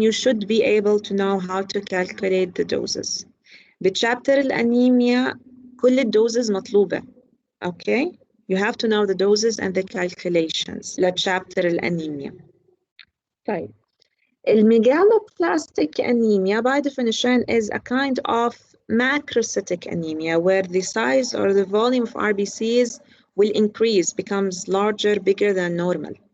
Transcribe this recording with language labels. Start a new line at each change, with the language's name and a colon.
English: You should be able to know how to calculate the doses.
Arabic: بتشابتر الأنيميا كل الدوزز مطلوبة.
English: Okay, you have to know the doses and the calculations
Arabic: لتشابتر الأنيميا.
English: طيب الميجالوبلاستيك anemia by definition is a kind of macrocytic anemia where the size or the volume of RBCs will increase, becomes larger, bigger than normal.